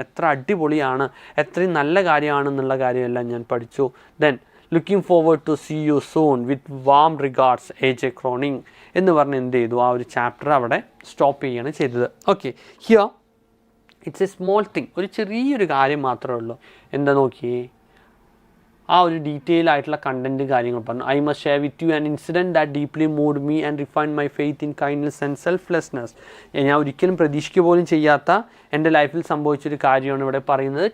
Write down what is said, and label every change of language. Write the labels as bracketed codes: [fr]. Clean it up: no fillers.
[ml] എത്ര അടിപൊളിയാണ്, എത്രയും നല്ല കാര്യമാണെന്നുള്ള കാര്യമെല്ലാം ഞാൻ പഠിച്ചു. [en] Then looking forward to see you soon with warm regards, AJ Croning [ml] എന്ന് പറഞ്ഞ് എന്ത് ചെയ്തു, ആ ഒരു ചാപ്റ്റർ അവിടെ സ്റ്റോപ്പ് ചെയ്യുകയാണ് ചെയ്തത്. [en] okay, here it's a small thing, [ml] ഒരു ചെറിയൊരു കാര്യം മാത്രമേ ഉള്ളൂ. എന്താ നോക്കിയേ, ആ ഒരു ഡീറ്റെയിൽ ആയിട്ടുള്ള കണ്ടൻറ്റ് കാര്യങ്ങൾ പറഞ്ഞു. [en] I must share with you an incident that deeply moved me and refine my faith in kindness and selflessness. [ml] ഞാൻ ഒരിക്കലും പ്രതീക്ഷിക്കുക പോലും ചെയ്യാത്ത എൻ്റെ ലൈഫിൽ സംഭവിച്ചൊരു കാര്യമാണ് ഇവിടെ പറയുന്നത്.